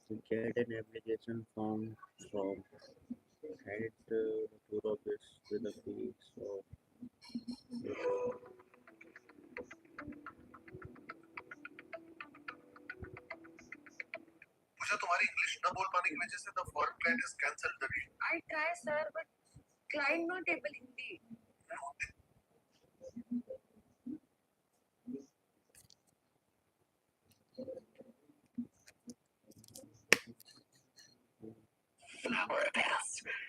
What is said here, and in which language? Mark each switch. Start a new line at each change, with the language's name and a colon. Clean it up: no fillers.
English: Get an application form from head tour office with a fee. So
Hindi: मुझे तुम्हारी English न बोल पाने की वजह से
English: the foreign client has cancelled the deal. I try, sir, but client not able Hindi. An hour passed.